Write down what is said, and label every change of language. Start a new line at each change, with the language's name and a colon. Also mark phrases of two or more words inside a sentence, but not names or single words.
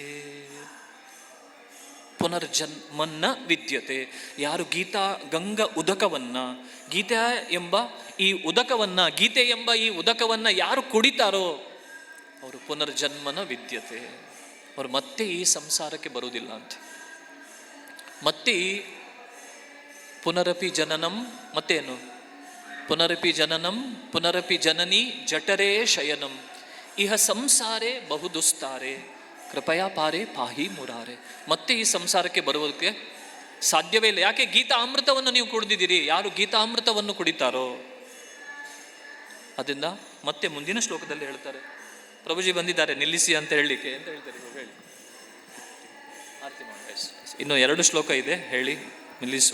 Kannada: ಪುನರ್ಜನ್ಮನ್ನ ವಿದ್ಯತೆ. ಯಾರು ಗೀತಾ ಗಂಗಾ ಉದಕವನ್ನ, ಗೀತಾ ಎಂಬ ಈ ಉದಕವನ್ನ, ಗೀತೆ ಎಂಬ ಈ ಉದಕವನ್ನ ಯಾರು ಕುಡಿತಾರೋ ಅವರು ಪುನರ್ಜನ್ಮನ ವಿದ್ಯತೆ. ಅವರು ಮತ್ತೆ ಈ ಸಂಸಾರಕ್ಕೆ ಬರುವುದಿಲ್ಲ ಅಂತ. ಮತ್ತೆ
Sanskrit: ಪುನರಪಿ ಜನನಂ,
Kannada: ಮತ್ತೇನು?
Sanskrit: ಪುನರಪಿ ಜನನಂ ಪುನರಪಿ ಜನನಿ ಜಠರೇ ಶಯನಂ ಇಹ ಸಂಸಾರೇ ಬಹುದುಸ್ತಾರೆ ಕೃಪಯಾ ಪಾರೆ ಪಾಹಿ ಮುರಾರೆ.
Kannada: ಮತ್ತೆ ಈ ಸಂಸಾರಕ್ಕೆ ಬರುವುದಕ್ಕೆ ಸಾಧ್ಯವೇ ಇಲ್ಲ. ಯಾಕೆ? ಗೀತಾ ಅಮೃತವನ್ನು ನೀವು ಕುಡಿದಿದ್ದೀರಿ. ಯಾರು ಗೀತಾ ಅಮೃತವನ್ನು ಕುಡಿತಾರೋ ಅದರಿಂದ ಮತ್ತೆ ಮುಂದಿನ ಶ್ಲೋಕದಲ್ಲಿ ಹೇಳ್ತಾರೆ, ಪ್ರಭುಜಿ ಬಂದಿದ್ದಾರೆ ನಿಲ್ಲಿಸಿ ಅಂತ ಹೇಳಲಿಕ್ಕೆ ಅಂತ ಹೇಳ್ತಾರೆ. ಹೇಳಿ, ಆರತಿ ಮಾಡಿ. ಇನ್ನು 2 ಶ್ಲೋಕ ಇದೆ, ಹೇಳಿ ನಿಲ್ಲಿಸುವ.